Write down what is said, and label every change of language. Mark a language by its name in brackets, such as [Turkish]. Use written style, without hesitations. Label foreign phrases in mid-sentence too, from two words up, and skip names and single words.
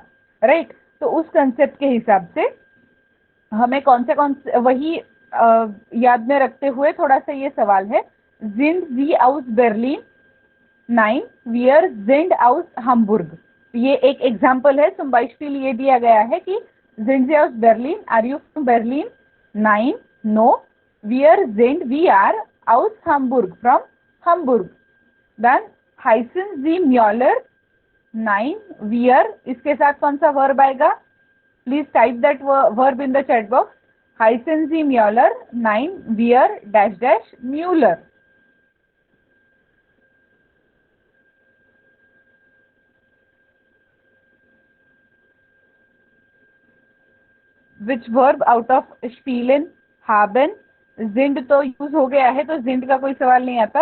[Hindi] राइट, तो उस कंसेप्ट के हिसाब से हमें कौन से वही याद में रखते हुए थोड़ा सा ये सवाल है. [German] sind Sie aus Berlin 9 wir sind aus Hamburg. [Hindi] ये एक एग्जाम्पल है. [German] zum Beispiel [Hindi] ये दिया गया है कि [German] sind Sie aus Berlin? [English] Are you from Berlin? 9 no. [German] Wir sind, [English] we are [German] aus Hamburg, [English] from Hamburg. [German] Then heißen Sie Müller? 9 wir, [Hindi] इसके साथ कौन सा वर्ब आएगा? [English] please type that verb in the chat box. [German] heißen Sie Müller? 9 wir dash dash Müller. [English] which verb out of [Hindi] स्पीलन, haben, जिंड तो यूज हो गया है तो जिंड का कोई सवाल नहीं आता.